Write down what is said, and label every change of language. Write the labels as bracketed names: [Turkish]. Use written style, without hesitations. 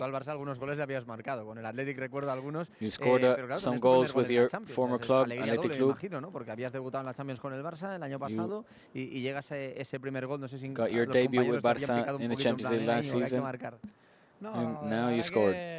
[English] You scored some goals with your former club, Athletic Club. [Spanish] Porque habías debutado en la Champions con el Barça el año pasado y llegas a ese primer gol. No sé si [English] got your debut with Barça in the Champions League last season. And now you scored.